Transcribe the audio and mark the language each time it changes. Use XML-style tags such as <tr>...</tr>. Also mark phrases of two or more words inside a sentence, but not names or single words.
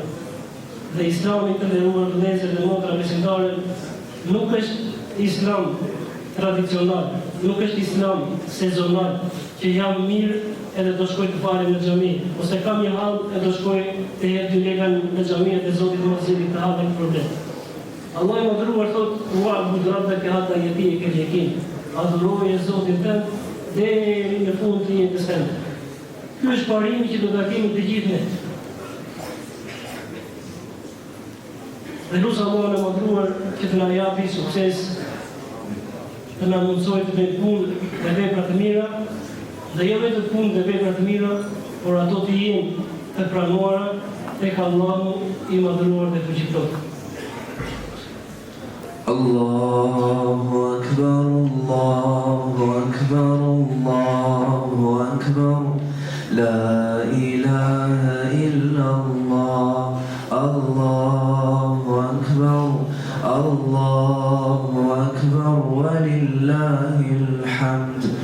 <sq>Dhe Islami të nderuar vëllezër dhe motra besimtare nuk është islam tradicional, nuk është islam sezonal, që jam mirë edhe do shkoj të falem në xhami, ose kam një hall e do shkoj të jep 2 lekë në xhami dhe Zoti do më sjellë të hallë problem. Allah i madhruar thot:</sq> <ar>"واعبد ربك حتى يأتيك اليقين."</ar> <sq>Adhuroje Zotin tënd deri në fund të jetës tënde. Ky është parimi që do ta kemi të gjithë ne. Dhe lutem Allahun e madhruar që të na japi sukses, të na mundsojë të bëjmë punë dhe vepra të mira, dhe jo vetëm punë dhe vepra të mira, por ato të jenë të pranuara tek Allahu i madhruar dhe fuqiplot.</sq> <ar>الله أكبر الله أكبر الله أكبر. لا إله إلا الله. الله أكبر الله أكبر ولله الحمد.</ar>